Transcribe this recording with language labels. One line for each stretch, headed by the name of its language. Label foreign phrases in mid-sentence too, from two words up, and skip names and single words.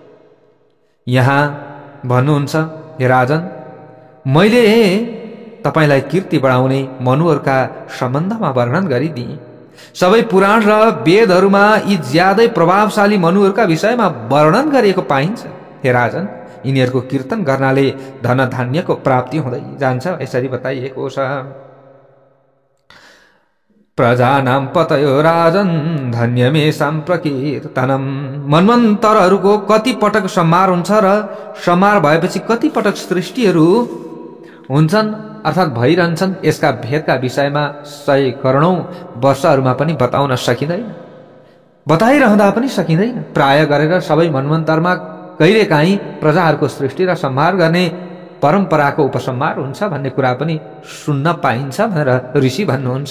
Nepali: यहाँ भन्नुहुन्छ, हे राजन, मैले तपाईलाई कीर्ति बढाउने मनुहरूका सम्बन्धमा वर्णन गरिदिएँ। सबै पुराण र वेदहरूमा यी ज्यादै प्रभावशाली मनुहरूका विषयमा वर्णन गरिएको पाइन्छ। हे राजन, यिनीहरूको कीर्तन गर्नाले धन धान्यको प्राप्ति हुँदै जान्छ। यसरी बताइएको छ।
Sanskrit: प्रजानां पतयो राजन धन्यमेषां प्रकीर्तनम।
Nepali: मनमन्तरहरूको कति पटक संहार हुन्छ र संहार भएपछि कति पटक सृष्टिहरू हुन्छन् अर्थात् भइरहन्छन्, यसका भेदका विषयमा 100 करोडौं वर्षहरूमा पनि बताउन सकिँदैन, बताइरहँदा पनि सकिँदैन। प्राय गरेर सबै मनमन्तरमा कहिलेकाहीँ प्रजाहरूको सृष्टि र संहार गर्ने परम्पराको उपसंहार हुन्छ भन्ने कुरा पनि सुन्न पाइन्छ भनेर ऋषि भन्नुहुन्छ।